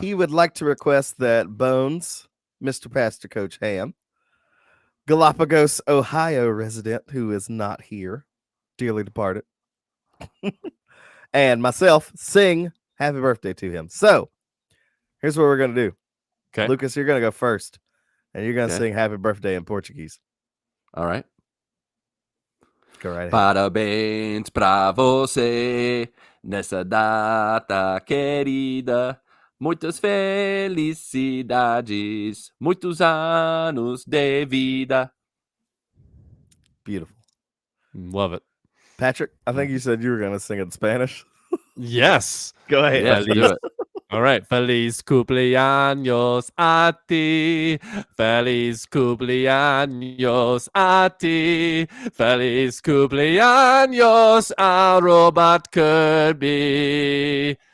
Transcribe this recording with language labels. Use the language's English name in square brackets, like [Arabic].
[English] he would like to request that Bones, Mr. Pastor Coach Ham, Galapagos, Ohio resident who is not here, dearly departed, and myself sing happy birthday to him. So here's what we're going to do. Okay. Lucas, you're going to go first, and you're going to Okay. sing happy birthday in Portuguese. All right. Go right ahead. [Portuguese] Parabéns pra você nessa data querida. Muitas felicidades, muitos anos de vida. [English] Beautiful. Love it. Patrick, I think you said you were going to sing in Spanish. Yes. Go ahead. Yes, do it. All right. [Spanish] Feliz cumpleaños a ti. Feliz cumpleaños a ti. Feliz cumpleaños a Robot Kirby.